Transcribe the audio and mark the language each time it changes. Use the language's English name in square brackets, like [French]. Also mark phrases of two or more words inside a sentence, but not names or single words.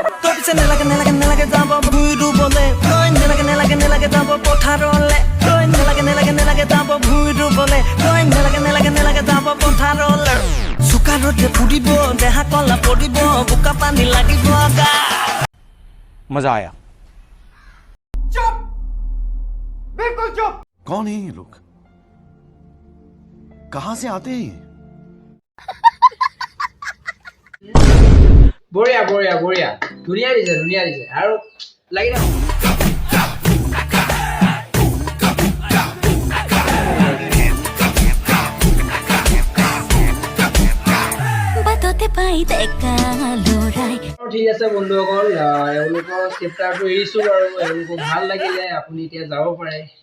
[Assamese] তোৰ পিছে নেলাগে যাব ভুইৰু বলে তই নেলাগে যাব পথাৰলে তই নেলাগে যাব ভুইৰু বলে তই নেলাগে যাব পথাৰলে চুকাৰতে ফুৰিব দেহা কলা পৰিব বোকা পানী লাগিব গা [Hindi] मजा आया बिल्कुल चुप कौन है ये लोग कहां से आते हैं [Assamese] বঢ়িয়া ধুনীয়া দিছে আৰু লাগি থাকক ঠিক আছে বন্ধুসকল এওঁলোকৰ চেপ্টাৰটো এৰিছো আৰু এওঁলোকক ভাল লাগিলে আপুনি এতিয়া যাব পাৰে